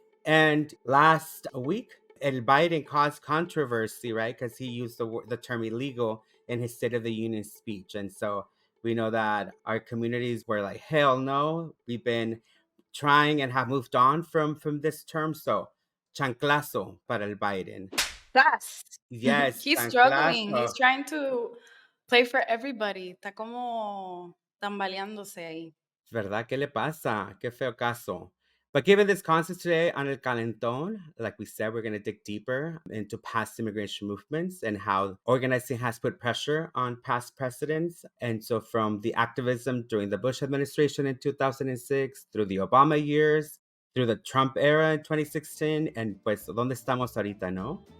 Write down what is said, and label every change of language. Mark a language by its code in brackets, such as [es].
[en] And last week, El Biden caused controversy, right, because he used the term illegal in his State of the Union speech. And so we know that our communities were like, hell no. We've been trying and have moved on from this term. So, [es] chanclazo para el Biden. [en] Fast. Yes, He's [es] chanclazo. [en] struggling. He's trying to play for everybody. [es] Está como tambaleándose ahí. ¿Verdad? ¿Qué le pasa? Qué feo caso. [en] But given this concept today on ElCalentón, like we said, we're going to dig deeper into past immigration movements and how organizing has put pressure on past precedents. And so from the activism during the Bush administration in 2006, through the Obama years, through the Trump era in 2016, and [es] pues, ¿dónde estamos ahorita, no?